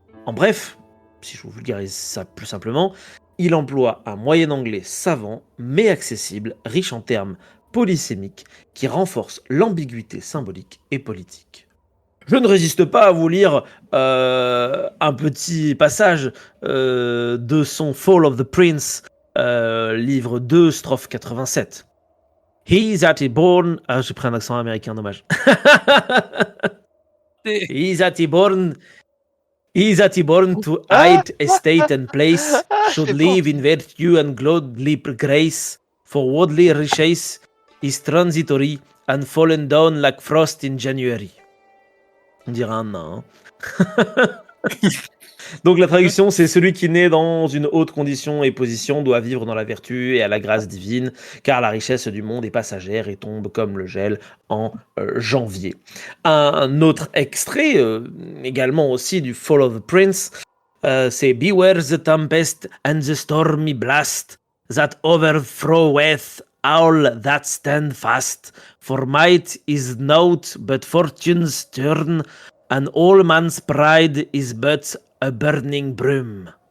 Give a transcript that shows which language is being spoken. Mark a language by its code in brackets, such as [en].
[fr] En bref, si je vous vulgarise ça plus simplement, il emploie un moyen anglais savant, mais accessible, riche en termes polysémiques, qui renforce l'ambiguïté symbolique et politique. Je ne résiste pas à vous lire un petit passage de son Fall of the Prince, livre 2, strophe 87. He that is born... Ah, j'ai pris un accent américain, dommage. [en] He that is born to hide estate and place should live in virtue and godly grace, for worldly riches is transitory and fallen down like frost in January. [fr] On dirait un nain. Donc la traduction, c'est celui qui naît dans une haute condition et position doit vivre dans la vertu et à la grâce divine, car la richesse du monde est passagère et tombe comme le gel en janvier. Un autre extrait, également aussi du Fall of the Prince, c'est [en] Beware the tempest and the stormy blast that overthroweth all that stand fast, for might is naught but fortune's turn, and all man's pride is but a burning broom.